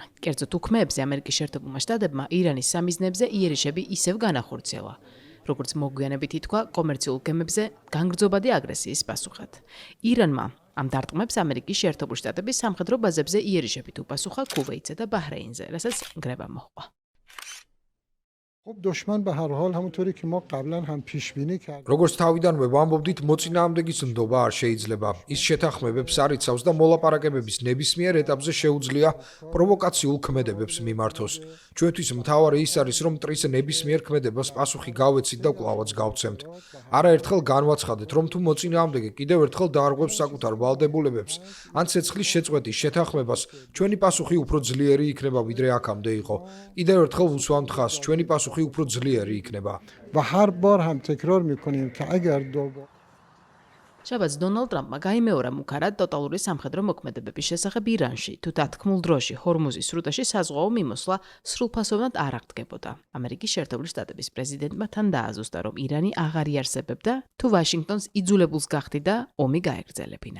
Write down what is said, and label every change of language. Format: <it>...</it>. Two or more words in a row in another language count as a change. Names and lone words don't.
<ka>კერძოდ უქმეებზე ამერიკის შეერთებულმა შტატებმა ირანის სამიზნებზე იერიშები ისევ განახორციელა, როგორც მოგვიანებით ითქვა კომერციულ გემებზე განგრძობადი აგრესიის პასუხად. ირანმა ამ დარტყმებს ამერიკის შეერთებული შტატების სამხედრო ბაზებზე იერიშებით უპასუხა ქუვეითსა და ბაჰრეინზე, რასაც ნგრევა მოჰყვა.</ka> <fa>خب دشمن به هر حال همونطوری که ما قبلا هم پیش بینی کردیم.</fa> <ka>როგორც თავიდანვე ვამბობდით, მოწინააღმდეგის ნდობა არ შეიძლება. ის შეთანხმებებს არ იცავს და მოლაპარაკებების ნებისმიერ ეტაპზე შეუძლია პროვოკაციულ ქმედებებს მიმართოს. ჩვენთვის მთავარი ის არის, რომ მტრის ნებისმიერ ქმედებას პასუხი გავეცით და კვლავაც გავცემთ. არაერთხელ განვაცხადეთ, რომ თუ მოწინააღმდეგე კიდევ ერთხელ დაარღვევს საკუთარ ვალდებულებებს, ან ცეცხლის შეწყვეტის შეთანხმებას, ჩვენი პასუხი უფრო ძლიერი იქნება, ვიდრე აქამდე იყო. კიდევ ერთხელ ვუსვამთ ხაზს, ჩვენი პასუხი უფრო ძლიერი იქნება.</ka> <fa>و هر بار هم تکرار میکنیم که اگر دوباره</fa> <ka>შაბათს დონალდ ტრამპმა გაიმეორა მუქარად ტოტალური სამხედრო მოქმედებების შესახებ ირანში, თუ დათქმულ დროში ჰორმუზის სრუტაში საზღვაო მიმოსვლა სრულფასოვნად არ აღდგებოდა. ამერიკის შეერთებული შტატების პრეზიდენტმა თან დააზუსტა, რომ ირანი აღარ იარსებებდა, თუ ვაშინგტონს იძულებულს გახდიდა ომი გაეგრძელებინა.</ka>